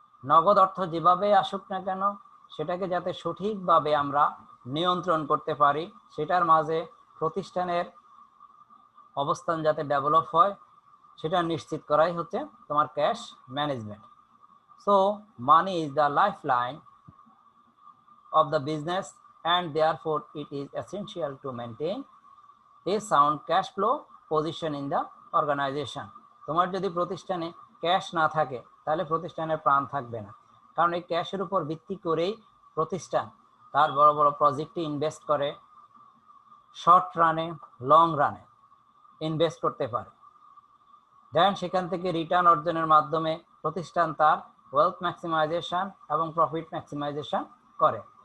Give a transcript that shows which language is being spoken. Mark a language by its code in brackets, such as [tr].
[bn] নগদ অর্থ যেভাবে আসুক না কেন সেটাকে যাতে সঠিকভাবে আমরা নিয়ন্ত্রণ করতে পারি, সেটার মাঝে প্রতিষ্ঠানের অবস্থান যাতে ডেভেলপ হয়, সেটা নিশ্চিত করাই হচ্ছে তোমার cash management. [en] So money is the lifeline of the business and therefore it is essential to maintain a sound cash flow position in the organization. [bn] তোমার যদি প্রতিষ্ঠানে ক্যাশ না থাকে তাহলে প্রতিষ্ঠানের প্রাণ থাকবে না, কারণ এই ক্যাশের উপর ভিত্তি করেই প্রতিষ্ঠান তার বড় বড় প্রজেক্টে ইনভেস্ট করে, শর্ট রানে লং রানে ইনভেস্ট করতে পারে, দেন সেখান থেকে রিটার্ন অর্জনের মাধ্যমে প্রতিষ্ঠান তার ওয়েলথ ম্যাক্সিমাইজেশন এবং প্রফিট ম্যাক্সিমাইজেশন করে।